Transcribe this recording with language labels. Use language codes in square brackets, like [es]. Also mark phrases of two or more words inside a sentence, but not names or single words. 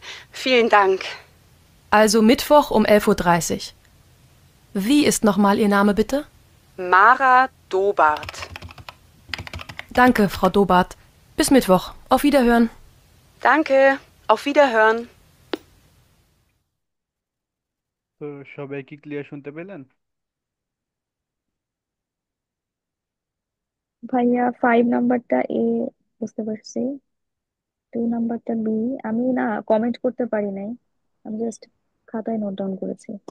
[de] Vielen Dank. Also Mittwoch um 11:30 Uhr. Wie ist nochmal Ihr Name bitte? Mara Dobart. Danke, Frau Dobart. Bis Mittwoch. Auf Wiederhören. Danke. Auf Wiederhören. [bn] তো সবাই কি ক্লিয়ার শুনতে পেলেন? ভাইয়া 5 নাম্বারটা এ বুঝতে পারছি, 2 নাম্বারটা বি। আমি না কমেন্ট করতে পারি নাই, আমি জাস্ট খাতায় [en] note down [bn] করেছি।